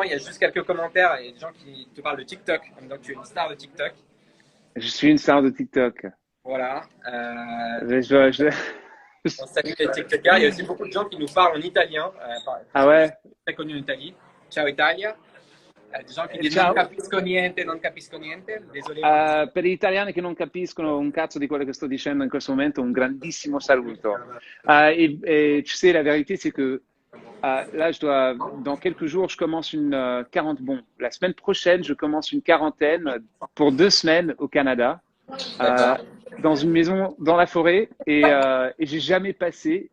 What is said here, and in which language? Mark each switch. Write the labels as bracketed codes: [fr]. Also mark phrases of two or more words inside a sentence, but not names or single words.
[fr] Il y a juste quelques commentaires et des gens qui te parlent de TikTok. Donc tu es une star de TikTok. Je suis une star de TikTok. Voilà. On salue les TikTokers. Il y a aussi beaucoup de gens qui nous parlent en italien. Ah ouais? Très connu en Italie. [it] Ciao Italia. [fr] Des gens qui disent [it] Ciao. non capisco niente. Désolé. Per gli italiani che non capiscono un cazzo di quello che sto dicendo in questo momento, un grandissimo saluto. [fr] Tu sais, la vérité, c'est que Là, dans quelques jours, je commence une bon, la semaine prochaine, je commence une quarantaine pour 2 semaines au Canada, euh, D'accord. dans une maison dans la forêt, et j'ai jamais passé.